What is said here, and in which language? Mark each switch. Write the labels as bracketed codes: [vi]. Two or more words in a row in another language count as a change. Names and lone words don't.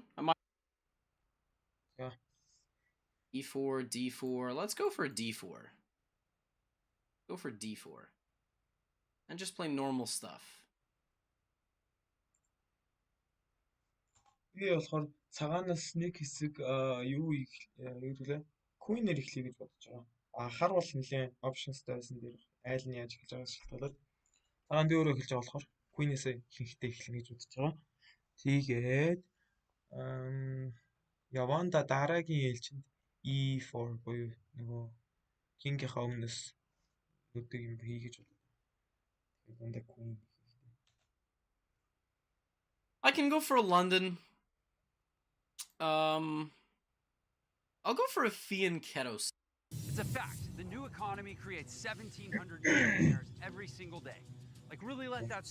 [en] I might. Yeah. E4, D4. Let's go for a D4. Go for D4. And just play normal stuff. [mn] Би болохоор цагаанаас нэг хэсэг юу гэвэл Queen-ээр эхлэе гэж бодож байгаа. Хар бол нэлээд options-тай байсан дээр айл нь яаж эхэлж байгаас шалтгаалаад цагаан би өөрөө эхэлж байгаа болохоор Queen-ээс ихэнхдээ эхлэнэ гэж бодож байгаа. Тэгээд яванда дараагийн ээлжинд E4 буюу нөгөө King-ийнхаа өмнөөс нүдэг юм хий гэж бодлоо. Тэгээд дандаа Queen. [en] I can go for a London. I'll go for a Fianchetto. It's a fact. The new economy creates 1,700 millionaires every single day. Like, really let that